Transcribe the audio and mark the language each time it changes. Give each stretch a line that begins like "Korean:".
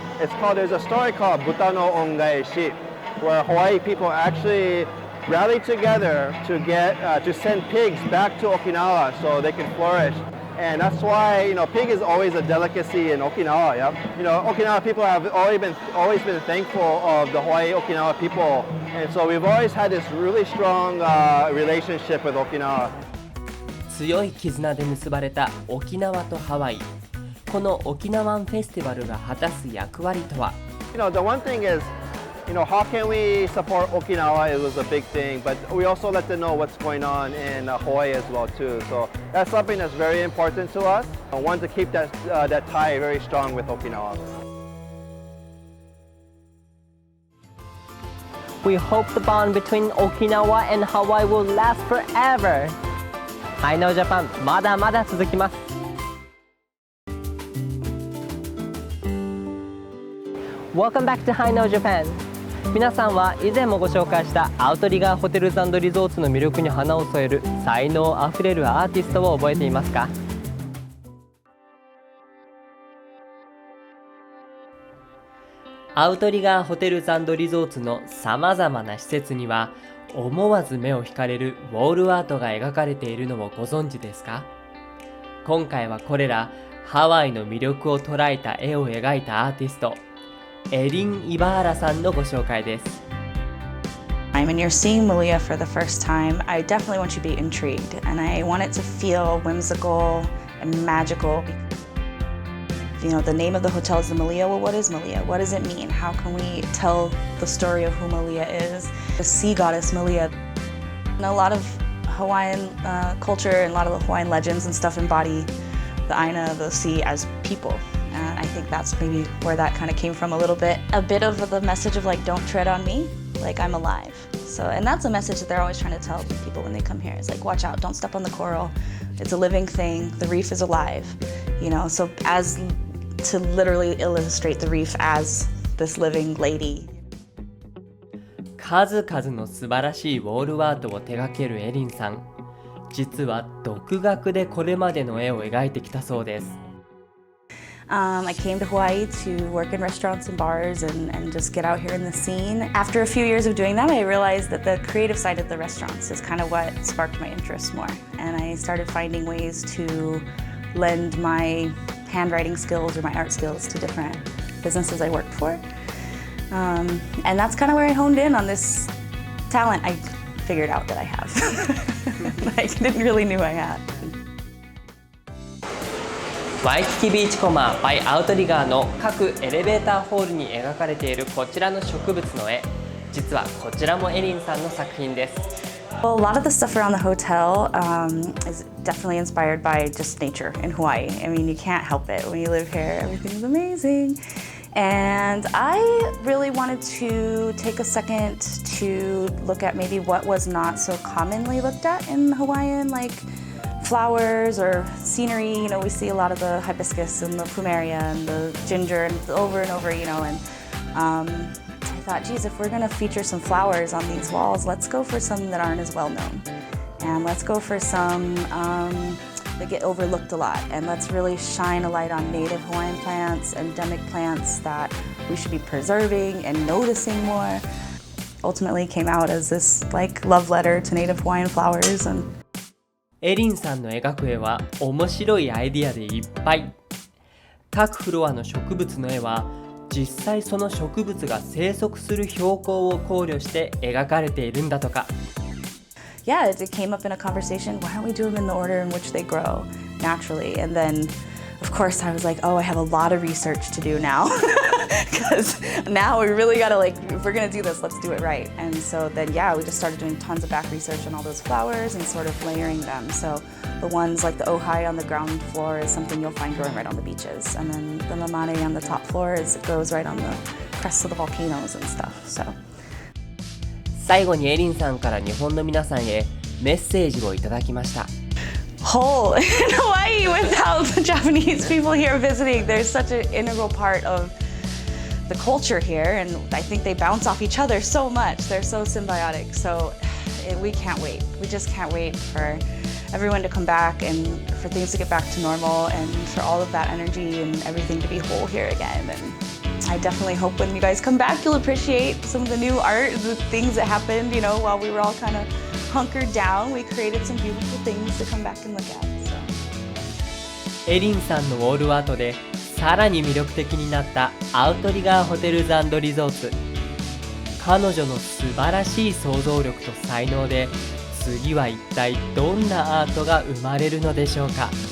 English: There's a story called Buta no Ongaishi, where Hawaii people actually rallied together to send pigs back to Okinawa so they can flourish. And that's why pig is always a delicacy in Okinawa. Yeah? Okinawa people have always been thankful of the Hawaii Okinawa people, and so we've always had this really strong relationship with Okinawa.
Japanese: 強い絆で結ばれた沖縄とハワイ。この沖縄フェスティバルが果たす役割とは？
English: The one thing is, how can we support Okinawa? It was a big thing, but we also let them know what's going on in Hawaii as well too. So that's something that's very important to us. I want to keep that tie very strong with Okinawa. We hope the bond between Okinawa and Hawaii will last forever.
Japanese: Hi Now Japan まだまだ続きます。
English: Welcome back to Hi Now Japan。
Japanese: 皆さんは以前もご紹介したアウトリガーホテルズ&リゾーツの魅力に花を添える才能あふれるアーティストを覚えていますか？アウトリガーホテルズ&リゾーツのさまざまな施設には思わず目を惹かれるウォールアートが描かれているのをご存知ですか？今回はこれらハワイの魅力を捉えた絵を描いたアーティストエリン・イバーラさんのご紹介です。
English: When you're seeing Malia for the first time, I definitely want you to be intrigued, and I want it to feel whimsical and magical. the name of the hotel is the Malia. Well, what is Malia? What does it mean? How can we tell the story of who Malia is? The sea goddess Malia. And a lot of Hawaiian culture and a lot of the Hawaiian legends and stuff embody the Aina, the sea, as people. And I think that's maybe where that kind of came from a little bit. A bit of the message of like, don't tread on me, like I'm alive. So, and that's a message that they're always trying to tell people when they come here. It's like, watch out, don't step on the coral. It's a living thing. The reef is alive. So as to literally illustrate the reef as this living lady.
Japanese: 数々の素晴らしいウォールアートを手掛けるエリンさん。実は独学でこれまでの絵を描いてきたそうです。
English: I came to Hawaii to work in restaurants and bars and just get out here in the scene. After a few years of doing that, I realized that the creative side of the restaurants is kind of what sparked my interest more. And I started finding ways to lend my handwriting skills or my art skills to different businesses I worked for. And that's kind of where I honed in on this talent I figured out that I have. I didn't really knew I had.
Japanese: ワイキキビーチコマ by アウトリガーの各エレベーターホールに描かれているこちらの植物の絵、実はこちらもエリンさんの作品です。
English: Well, a lot of the stuff around the hotel is definitely inspired by just nature in Hawaii. I mean, you can't help it. When you live here, everything's amazing. And I really wanted to take a second to look at maybe what was not so commonly looked at in Hawaiian, like flowers or scenery. We see a lot of the hibiscus and the plumeria and the ginger and over, and I thought, geez, if we're gonna feature some flowers on these walls, let's go for some that aren't as well known. And let's go for some that get overlooked a lot. And let's really shine a light on native Hawaiian plants, endemic plants that we should be preserving and noticing more. Ultimately came out as this like love letter to native Hawaiian flowers. And
Japanese: エリンさんの描く絵は面白いアイディアでいっぱい。各フロアの植物の絵は実際その植物が生息する標高を考慮して描かれているんだとか。
English: Yeah, it came up in a conversation. Why don't we do them in the order in which they grow naturally? And then, of course, I was like, oh, I have a lot of research to do now. Because now we really gotta if we're gonna do this, let's do it right. And so then, yeah, we just started doing tons of back research on all those flowers and sort of layering them. So the ones like the ohai on the ground floor is something you'll find growing right on the beaches. And then the mamane on the top floor grows right on the crests of the volcanoes and stuff. So.
Japanese: 最後にエリンさんから日本の皆さんへメッセージをいただきました。
English: Whole in Hawaii without the Japanese people here visiting. There's such an integral part of the culture here, and I think they bounce off each other so much. They're so symbiotic. So we can't wait. We just can't wait for everyone to come back and for things to get back to normal and for all of that energy and everything to be whole here again. And I definitely hope when you guys come back, you'll appreciate some of the new art, the things that happened, while we were all kind of hunkered down. We created some beautiful things to come back and look at. So.
Japanese: エリンさんのウォールアートでさらに魅力的になったアウトリガーホテルズ&リゾーツ。彼女の素晴らしい想像力と才能で次は一体どんなアートが生まれるのでしょうか。